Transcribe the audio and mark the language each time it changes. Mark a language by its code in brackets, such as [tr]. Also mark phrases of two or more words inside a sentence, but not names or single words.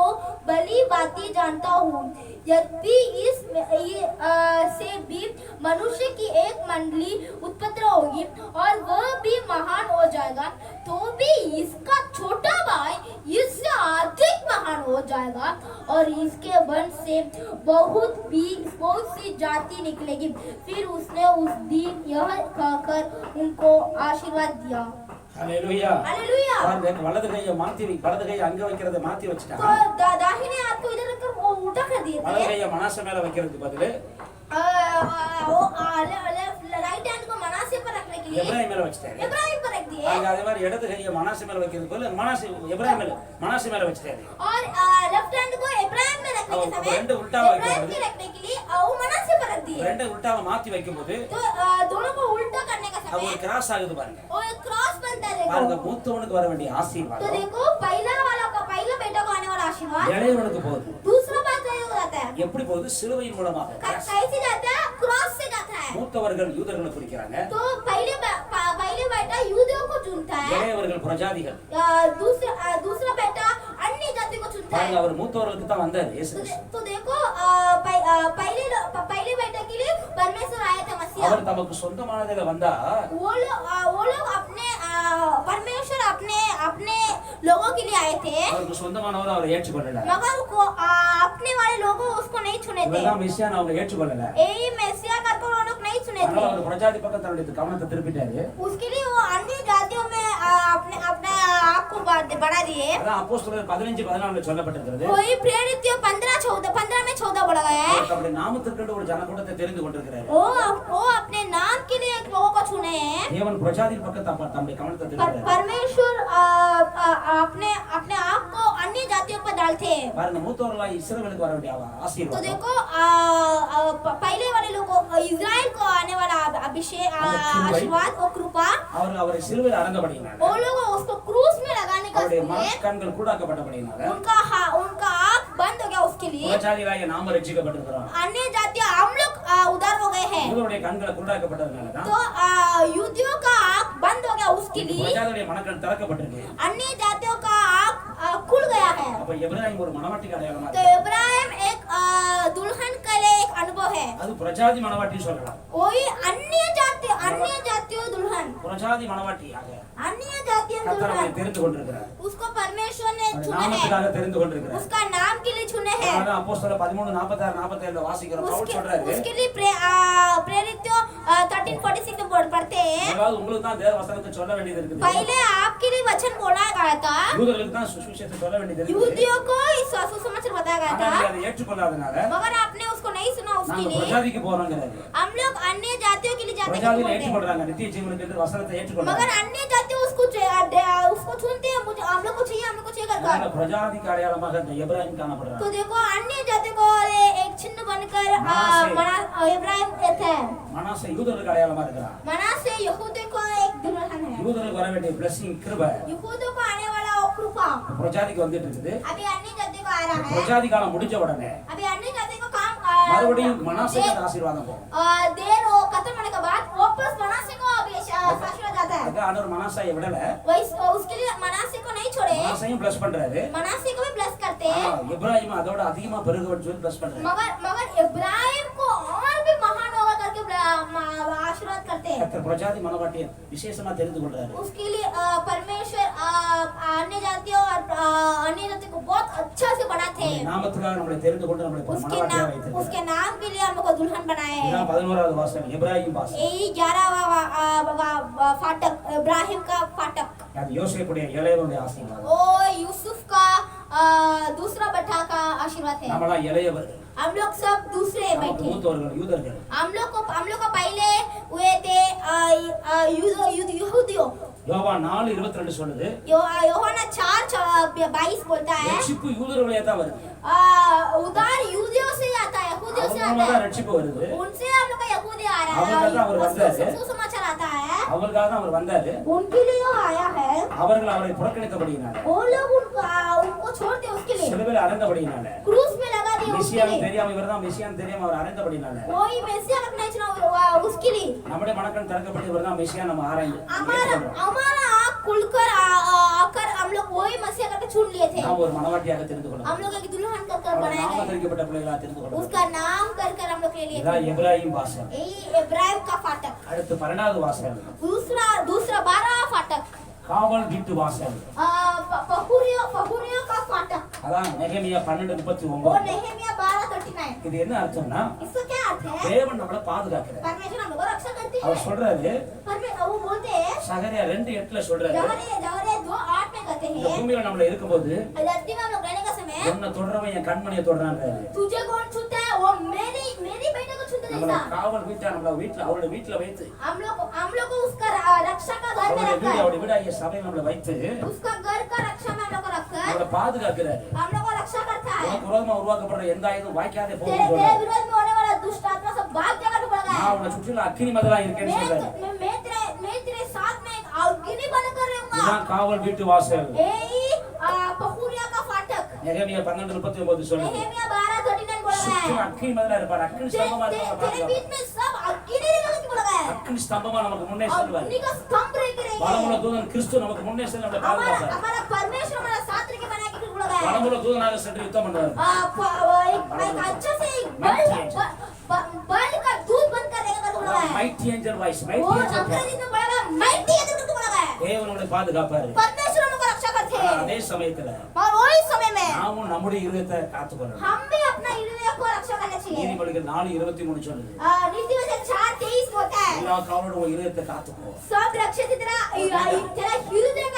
[hi] भली भांति जानता हूँ यदि इस से भी मनुष्य की एक मंडली उत्पन्न होगी और वह भी महान हो जाएगा तो भी इसका छोटा भाई इससे अधिक महान हो जाएगा और इसके वंश से बहुत सी जाति निकलेगी फिर उसने उस दिन यह कहकर उनको आशीर्वाद दिया ஹalleluya हालेलुया [ta] பாருங்க வலது கையை மாத்தி வலது கையை அங்க வைக்கிறதை மாத்தி வச்சிட்டாங்க. [hi] तो दाहिने हाथ को इधर रखकर वो उल्टा कर दिए [ta] வலது [hi] थे [ta] கையை மனாசே மேல வைக்கிறதுக்கு பதிலு [en] right hand [hi] को मनासे पर रखने के लिए [ta] எப்ராயிம் மேல வச்சிட்டாரு. [hi] इब्राहिम पर रख दिए [ta] அதே மாதிரி இடது கையை மனாசே மேல வைக்கிறதுக்கு பதிலு எப்ராயிம் மேல மனாசே மேல வச்சிட்டாரு. [hi] और [en] left hand [hi] को इब्राहिम में रखने के समय [ta] ரெண்டு உல்டா [hi] इब्राहिम में रखने के लिए वो मनासे पर रख दिए [ta] ரெண்டு உல்டாவை மாத்தி வைக்கும்போது [hi] तो दोनों को उल्टा करने का [ta] அது [hi] समय [ta] ஒரு கிராஸ் ஆகுது பாருங்க. [hi] वो एक क्रॉस बनता है [ta] பாருங்க [hi] देखो [ta] மூத்தவனுக்கு வர வேண்டிய [hi] तो [ta] ஆசீர்வாதம் [hi] देखो पहला बेटा को आने वाला आशीर्वाद [ta] இளையவனுக்கு போகுது. [hi] दूसरा बात ये हो जाता है [ta] எப்படி போகுது சிலுவையின் மூலமாக. [hi] कैसे जाता है क्रॉस से जाता है [ta] மூத்தவர்கள் யூதர்களை குறிக்கிறாங்க [hi] तो पहले बेटा यूदियों को चुनता है [ta] இளையவர்கள் பிரஜாதிகள். [hi] दूसरा बेटा अन्य जाति को चुनता [ta] பாருங்க [hi] है [ta] அவர் மூத்தவர்களுக்கு தான் வந்தார் இயேசு. [hi] तो देखो पहले बेटा के लिए परमेश्वर आए थे मसीहा [ta] அவர் தமக்கு சொந்தமானதில வந்தா [hi] वो लोग अपने परमेश्वर अपने लोगों के लिए आए थे [ta] அவருக்கு சொந்தமானவர் அவரை ஏற்றுக்கொள்ளல. [hi] मगर अपने वाले लोगों उसको नहीं चुने थे [ta] இவர்தான் மெசியான்னு அவங்க ஏற்றுக்கொள்ளல. [hi] यही मेसिया करके वो लोग नहीं चुने [ta] அதனால [hi] थे [ta] அவர் பிரஜாதி பக்கம் தன்னுடைய கவனத்தை திருப்பிட்டாரு. [hi] उसके लिए वो अन्य जातियों में अपने आप को बढ़ा दिए [ta] அதான் அப்போஸ்தலர் 15:14 சொல்லப்பட்டிருக்கிறது. [hi] वही प्रेरित 15 में 14 बढ़ा गया है [ta] அவர் தம்முடைய நாமத்திற்கென்று ஒரு ஜனக்கூட்டத்தை தெரிந்து கொண்டிருக்கிறார். [hi] वो अपने नाम के लिए एक लोगों को चुने हैं [ta] தேவன் பிரஜாதி பக்கம் தம்முடைய கவனத்தை திருப்புறார். [hi] परमेश्वर अपने आप को अन्य जातियों पर डालते हैं [ta] பாருங்க மூத்தவர்களாய் இஸ்ரவேலுக்கு வர வேண்டிய [hi] तो [ta] ஆசீர்வாதம். [hi] देखो पहले वाले लोगों इजराइल को आने वाला अभिषेक आशीर्वाद और कृपा [ta] அவரை சிலுவையில் அறைந்தபடியினால [hi] वो लोग उसको क्रूस में लगाने का [ta] அவருடைய [hi] लिए [ta] கண்கள் கூடாக்கப்பட்டபடியினால [hi] उनका आँख बंद हो गया उसके लिए [ta] பிரஜாதிகளாகிய நாம ரட்சிக்கப்பட்டிருக்கிறோம். [hi] अन्य जाति हम लोग उधार हो गए हैं [ta] இவருடைய கண்களை கூடாக்கப்பட்டதுனால தான் [hi] तो युद्धियों का आँख बंद हो गया उसके लिए [ta] பிரஜாதிகளுடைய மனக்கண் திறக்கப்பட்டிருக்கு. [hi] अन्य जातियों का आँख खुल गया है [ta] அப்ப எபிராயிம் ஒரு மனவாட்டிக்கு அடையாளமா [hi] तो [ta] இருக்கு. [hi] इब्राहिम एक दुल्हन के लिए एक अनुभव है [ta] அது பிரஜாதி மனவாட்டி சொல்லலாம். [hi] वही अन्य जातियों दुल्हन [ta] பிரஜாதி மனவாட்டியாக [hi] अन्य जातियों [ta] கர்த்தர் அவரை [hi] दुल्हन [ta] தெரிந்து கொண்டிருக்கிறார். [hi] उसको परमेश्वर ने [ta] அவருடைய [hi] चुने हैं [ta] நாமத்துக்காக தெரிந்து கொண்டிருக்கிறார். [hi] उसका नाम के लिए चुने हैं [ta] அதனால அப்போஸ்தலர் 13:46-47 வாசிக்கிறோம். பவுல் சொல்றாரு [hi] उसके लिए प्रेरित 13:46 में पढ़ते हैं [ta] அதாவது உங்களுக்கு தான் தேவ வசனத்தை சொல்ல வேண்டியது இருக்குது. [hi] पहले आपके लिए वचन बोला गया था [ta] யூதர்களுக்கு தான் சுவிசேஷத்தை சொல்ல வேண்டியது இருக்குது. [hi] युद्धियों को इस सुसमाचार बताया गया [ta] ஆனா [hi] था [ta] நீங்க அதை ஏற்றுக்கொள்ளாதனால [hi] मगर आपने उसको नहीं सुना उसके [ta] நாங்க [hi] लिए [ta] பிரஜாதிக்கு போறோம்ங்கறாரு. [hi] हम लोग अन्य जातियों के लिए जाते हैं [ta] பிரஜாதிகளை ஏற்றுக்கொள்றாங்க நித்திய ஜீவனுக்கு என்று வசனத்தை ஏற்றுக்கொள்றாங்க. [hi] मगर अन्य जाति उसको चुनते हैं मुझे हम लोग को चाहिए [ta] அதனால [hi] कर [ta] பிரஜாதிக்கு அடையாளமாக இந்த எபிராயிம் காணப்படுறார். [hi] तो देखो अन्य जाति को एक चिन्ह बनकर इब्राहिम थे [ta] மனாசே யூதர்களுக்கு அடையாளமா இருக்கிறார். [hi] मनासे यहूदी को [ta] யூதர்களுக்கு வர வேண்டிய blessing கிருபை [hi] यहूदियों को आने वाला वो कृपा [ta] பிரஜாதிக்கு வந்துட்டு இருக்குது. [hi] अभी अन्य जाति को आ रहा है। [ta] பிரஜாதி காலம் முடிஞ்ச உடனே [hi] अभी अन्य जाति को काम [ta] மறுபடியும் மனாசேக்கு ஆசீர்வாதம் போகும். [hi] देर वो खत्म होने के बाद वापस मनासे को अभी आशीर्वाद जाता है। [ta] அதான் ஆண்டவர் மனாசேயை விடல, [hi] उसके लिए मनासे को नहीं छोड़े, [ta] மனாசேயும் bless பண்றாரு. [hi] मनासे को भी ब्लेस करते हैं। [ta] இப்ராஹிம் அதோட அதிகமா பெருகவன்னு சொல்லி bless பண்றாரு. [hi] मगर इब्राहिम को और भी महान होगा करके आशीर्वाद करते हैं। [ta] கர்த்தர் பிரஜாதி மனவாட்டியை விசேஷமா தெரிந்து கொள்றாரு. [hi] उसके लिए परमेश्वर अन्य जातियों और अन्य जाति को बहुत अच्छा से बनाते हैं। [ta] நாமத்துக்காக நம்மளை தெரிந்து கொண்டு நம்மளை மனவாட்டியா வைத்திருக்கிறார். [hi] उसके नाम के लिए हमको दुल्हन बनाए हैं। [ta] இதான் 11வது வாசகம் இப்ராஹிம் வாசகம். [hi] यही 11वां फाटक इब्राहिम का फाटक। [ta] அது யோசேப்புடைய இளையவனுடைய ஆசீர்வாதம். [hi] ओ यूसुफ का दूसरा बेटा का आशीर्वाद है। [ta] நம்மளா இளையவர், [hi] हम लोग सब दूसरे बैठे। [ta] மூத்தவர்கள் யூதர்கள். [hi] हम लोग को पहले हुए थे यहूदियों। [ta] யோவான் 4:22 சொல்லுது, [hi] யோவானா 4:22 बोलता है [ta] ரட்சிப்பு யூதர்களே தான் வருது. [hi] उधार यहूदियों से आता है, यहूदियों से आता [ta] அவங்களால [hi] है। [ta] ரட்சிப்பு வருது. [hi] उनसे हम लोग का यहूदी आ रहा [ta] அவங்களால தான் அவர் வந்தாரு. [hi] है, सुसमाचार आता है। [ta] அவர்களுக்காக தான் அவர் வந்தாரு. [hi] उनके लिए आया है। [ta] அவர்கள் அவரை புறக்கணித்தபடியினால, [hi] वो लोग उनको छोड़ते उसके लिए, [ta] சிலுவையில் அறைந்தபடியினால, [hi] क्रूस में लगा दिए उसके [ta] மெசியான்னு [hi] लिए। [ta] தெரியாம இவர்தான் மெசியான்னு தெரியாம அவர் அறைந்தபடியினால, [hi] कोई मेसिया का नहीं चुना उसके लिए। [ta] நம்முடைய மனக்கண் திறக்கப்பட்டு இவர்தான் மெசியா நம்ம ஆராய்ந்து [hi] हमारा आँख खुलकर आकर हम लोग वही मसीहा करके चुन लिए थे। [ta] நாம் ஒரு மனவாட்டியாக தெரிந்து கொள்ளலாம். [hi] हम लोग एक दुल्हन कर बनाए [ta] நாம [hi] गए, [ta] தெரிவிக்கப்பட்ட பிள்ளைகளா தெரிந்து கொள்ளலாம். [hi] उसका नाम कर हम लोग ले लिए थे। [ta] இதான் இப்ராஹிம் வாசகம். [hi] यही इब्राहिम का फाटक। [ta] அடுத்து 12வது வாசகம் [hi] दूसरा 12वां फाटक [ta] காவல் வீட்டு வாசகம். [hi] पहुरियों का फाटक। [ta] அதான் நெகேமியா [hi] वो [ta] 12:39. [hi] नेहेमिया 12:39। [ta] இது என்ன அர்த்தம்னா, [hi] इसका क्या अर्थ है? [ta] தேவன் நம்மளை பாதுகாக்கிறார். [hi] परमेश्वर हम लोग को रक्षा करती है। [ta] அவர் சொல்றாரு, [hi] वो बोलते हैं [ta] சகரியா 2:8 சொல்றாரு, [hi] जहरे 2:8 में कहते [ta] இந்த [hi] हैं [ta] பூமியில நம்மள இருக்கும்போது [hi] धरती में हम लोग रहने का समय [ta] உன்னை தொடரவன் என் கண்மணியை தொடரான்றாரு. [hi] तुझे कौन छूता है? वो मेरी बेटे को छूता [ta] நம்மள [hi] जैसा। [ta] காவல் வீட்டா நம்மள வீட்ல அவருடைய வீட்ல வைத்து, [hi] हम लोग को उसका रक्षा का घर में [ta] அவருடைய [hi] रखा [ta] வீடு [hi] है। [ta] அவருடைய வீடாகிய சபையை நம்மள வைத்து [hi] उसका घर का रक्षा में हम लोग को रखकर [ta] நம்மள பாதுகாக்கிறாரு. [hi] हम लोग को रक्षा करता है। [ta] உனக்கு விரோதமா உருவாக்கப்படுற எந்த ஆயுதம் வாய்க்காதே [hi] तेरे [ta] போகும்னு சொல்றாரு. [hi] विरोध में होने वाला दुष्ट आत्मा सब भाग जाकर तो पड़ेगा। [ta] நான் உன்னை சுற்றிலும் அக்கினி மதிலா இருக்கேன்னு சொல்றாரு. [hi] मैं तेरे साथ में एक अग्नि बनकर रहूंगा। [ta] இதுதான் காவல் வீட்டு வாசல். [hi] यही पहुरिया का फाटक। [ta] நெகேமியா 12:39 சொல்லுது, [hi] नेहेमिया 12:39 बोला [ta] சுற்றிலும் [hi] है [ta] அக்கினி மதிலா இருப்பார். அக்கினி ஸ்தம்பமா இருப்பார். [hi] तेरे बीच में सब अग्नि निकल के बोला है। [ta] அக்கினி ஸ்தம்பமா நமக்கு முன்னே செல்வார். [hi] अग्नि का स्तंभ रह के [ta] பலமுள்ள [hi] रहेंगे। [ta] தூதன் கிறிஸ்து நமக்கு முன்னே சென்று நம்மளை பாதுகாப்பார். [hi] हमारा परमेश्वर हमारा साथ रह के बना के बोला है। [ta] பலமுள்ள தூதனாக சென்று யுத்தம் பண்ணுவார். [hi] एक अच्छा से बल का दूध बनकर रहेगा करके बोला है। [en] mighty angel voice, [hi] वो [en] mighty angel [hi] अंग्रेजी में बोला है [en] mighty angel [hi] करके बोला है। [ta] தேவன் நம்மளை பாதுகாப்பாரு. [hi] परमेश्वर हमको रक्षा करते हैं। [ta] அதே சமயத்துல [hi] और वही समय में [ta] நாமும் நம்முடைய இருதயத்தை காத்துக்கொள்ளணும். [hi] हम भी अपना हृदय को रक्षा करना चाहिए। [ta] நீதிமொழிகள் 4:23 சொல்லுது, [hi] नीति वचन 4:23 बोलता है [ta] எல்லா காவலோட உன் இருதயத்தை காத்துக்கோ. [hi] सब रक्षित तेरा हृदय का